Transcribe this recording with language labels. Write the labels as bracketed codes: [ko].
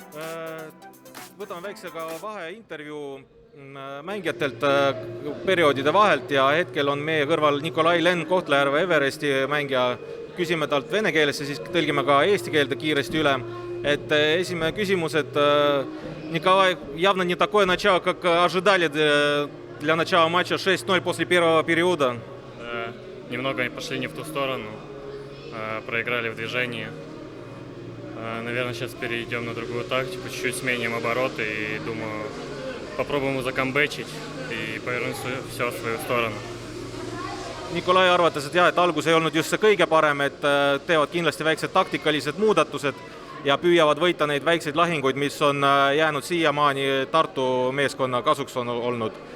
[et] Võtame väiksega vahe intervjuu mängijatelt perioodide vahelt ja hetkel on meie kõrval Nikolai Lenn, Kohtla-Järve Everesti mängija. Küsime talt vene keeles ja siis tõlgime ka eesti keelde kiiresti üle. Et esimene küsimus, et [ru] Николай, явно не такое начало, как ожидали для начала матча 6-0 после первого периода. Немного пошли не в ту сторону, проиграли в движении. Наверное, сейчас перейдем на другую тактику, чуть-чуть сменим обороты и, думаю, попробуем закамбэчить и повернуть все в свою сторону. [et] Nikolai arvates, et jah, et algus ei olnud just see kõige parem, et teevad kindlasti väiksed taktikalised muudatused ja püüavad võita neid väikseid lahinguid, mis on jäänud siiamaani Tartu meeskonna kasuks on olnud.